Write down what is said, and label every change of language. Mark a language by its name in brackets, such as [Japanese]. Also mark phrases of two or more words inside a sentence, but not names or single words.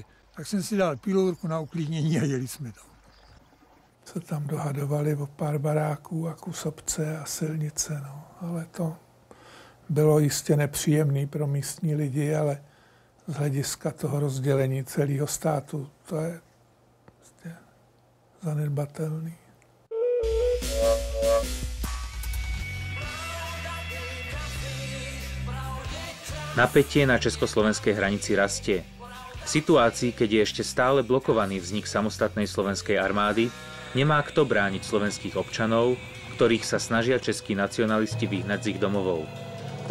[Czech] Tak jsem si dal pilulku na uklidnění a jeli jsme to. Se tam dohadovali o pár baráků a kus obce a silnice, no. Ale to bylo jistě nepříjemné pro místní lidi, ale z hlediska toho rozdělení celého státu to je prostě zanedbatelný. [Slovak] Napätie na československej hranici rastie. V situácii, keď je ešte stále blokovaný vznik samostatnej slovenskej armády, nemá kto brániť slovenských občanov, ktorých sa snažia českí nacionalisti vyhnať z ich domovov.